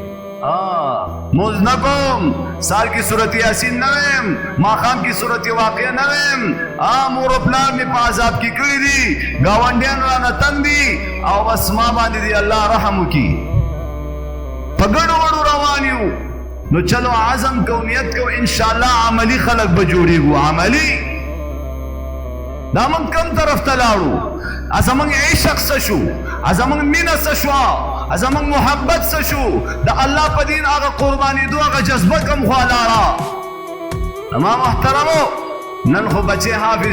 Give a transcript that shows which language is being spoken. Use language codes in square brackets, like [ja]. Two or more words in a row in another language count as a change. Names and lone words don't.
[ps] مونځ نه کوم سهار کې صورت یاسین نه ویم ماښام کې صورت واقع نه ویم مور و پلار مې په عذاب کې کړي دي ګاونډیان رانه تنګ دي او بس ما باندې دې الله رحم وکړي په ګډو وډو روان یو نو چلو عزم کو نیت کو انشاءاللہ عملی خلق به جوړیږو عملی دا موږ کوم طرف ته لاړو زموږ عشق څه شو زموږ مینه څه شوه زموږ محبت څه شو د الله په دین هغه قربانېدو هغه جذبه کوم خوا لاړه زما محترمو نن خو بچې حافظ